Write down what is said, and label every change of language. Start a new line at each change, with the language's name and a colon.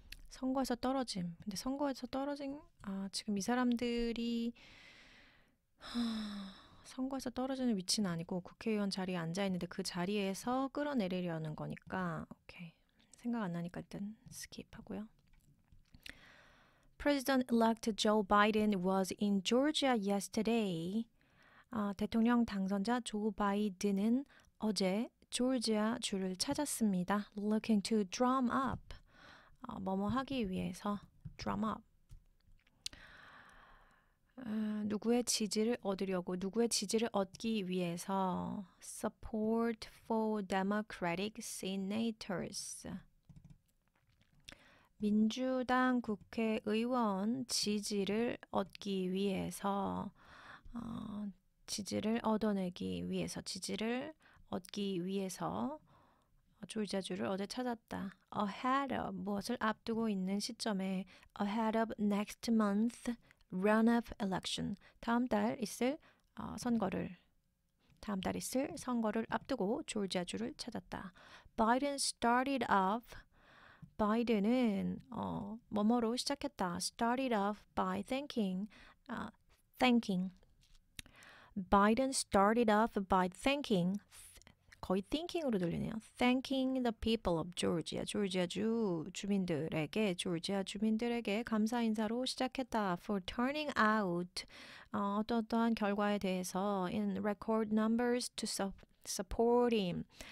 Korean: 선거에서 떨어짐. 근데 선거에서 떨어진 지금 이 사람들이 선거에서 떨어지는 위치는 아니고 국회의원 자리에 앉아 있는데 그 자리에서 끌어내리려는 거니까 오케이. 생각 안 나니까 일단 스킵하고요.
English: President-elect Joe Biden was in Georgia yesterday.
Korean: 대통령 당선자 조 바이든은 어제 조지아 주를 찾았습니다.
English: Looking to drum up.
Korean: 뭐뭐 하기 위해서 drum up. 누구의 지지를 얻으려고 누구의 지지를 얻기 위해서
English: support for Democratic senators.
Korean: 민주당 국회의원 지지를 얻기 위해서 지지를 얻어내기 위해서 지지를 얻기 위해서 조지아주를 어제 찾았다.
English: ahead of
Korean: 무엇을 앞두고 있는 시점에
English: ahead of next month runoff election
Korean: 다음 달 있을 선거를 앞두고 조지아주를 찾았다.
English: Biden started off
Korean: 바이든은 뭐뭐로 시작했다.
English: Started off by thanking. Biden started off by thanking.
Korean: 거의 thinking으로 들리네요.
English: Thanking the people of Georgia.
Korean: 조지아주 주민들에게 감사 인사로 시작했다.
English: For turning out
Korean: 어떠한 결과에 대해서
English: in record numbers to support him.